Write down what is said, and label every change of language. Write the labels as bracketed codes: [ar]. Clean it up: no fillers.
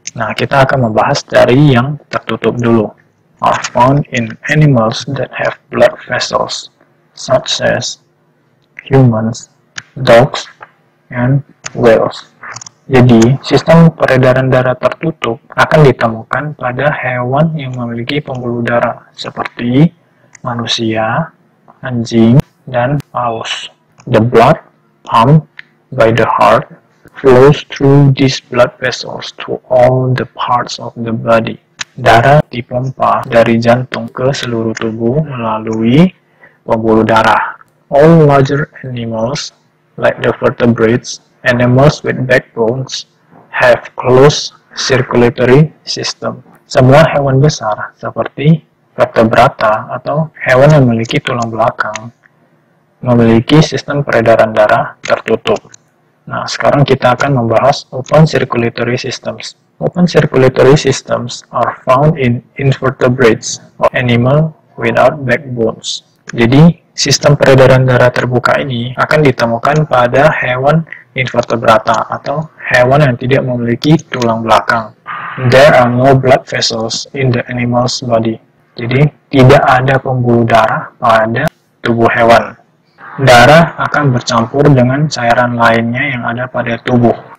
[id] Nah, kita akan membahas dari yang tertutup dulu. [en] Are found in animals that have blood vessels, such as humans, dogs, and whales. [id] Jadi, sistem peredaran darah tertutup akan ditemukan pada hewan yang memiliki pembuluh darah, seperti manusia, anjing, dan paus. [en] The blood pumped by the heart flows through these blood vessels to all the parts of the body. [id] Darah dipompa dari jantung ke seluruh tubuh melalui pembuluh darah. [en] All larger animals, like the vertebrates, animals with backbones, have closed circulatory system. [id] Semua hewan besar, seperti vertebrata atau hewan yang memiliki tulang belakang, memiliki sistem peredaran darah tertutup. Nah, sekarang kita akan membahas [en] open circulatory systems. Open circulatory systems are found in invertebrates, or animal without backbones. [id] Jadi, sistem peredaran darah terbuka ini akan ditemukan pada hewan invertebrata atau hewan yang tidak memiliki tulang belakang. [en] There are no blood vessels in the animal's body. [id] Jadi, tidak ada pembuluh darah pada tubuh hewan. Darah akan bercampur dengan cairan lainnya yang ada pada tubuh.